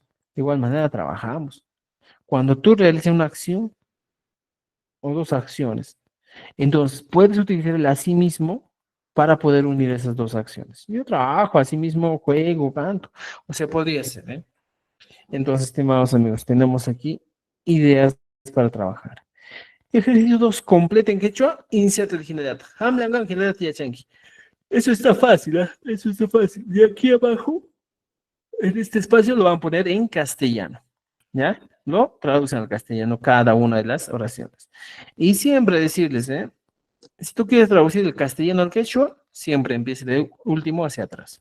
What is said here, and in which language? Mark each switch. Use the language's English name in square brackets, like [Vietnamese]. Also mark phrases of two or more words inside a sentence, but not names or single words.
[Spanish] De igual manera trabajamos. Cuando tú realizas una acción o dos acciones, entonces puedes utilizar el así mismo para poder unir esas dos acciones. Yo trabajo, así mismo juego, canto. O sea, podría ser, ¿eh? Entonces, estimados amigos, tenemos aquí ideas para trabajar. Ejercicio 2, completa en quechua, inserta el hinayata. [Quechua] Hamlangan hinayata yachanki. [Spanish] Eso está fácil, ¿ah? Eso está fácil. Y aquí abajo, en este espacio, lo van a poner en castellano. ¿Ya? Lo traducen al castellano cada una de las oraciones. Y siempre decirles, ¿eh? Si tú quieres traducir el castellano al quechua, siempre empiece de último hacia atrás.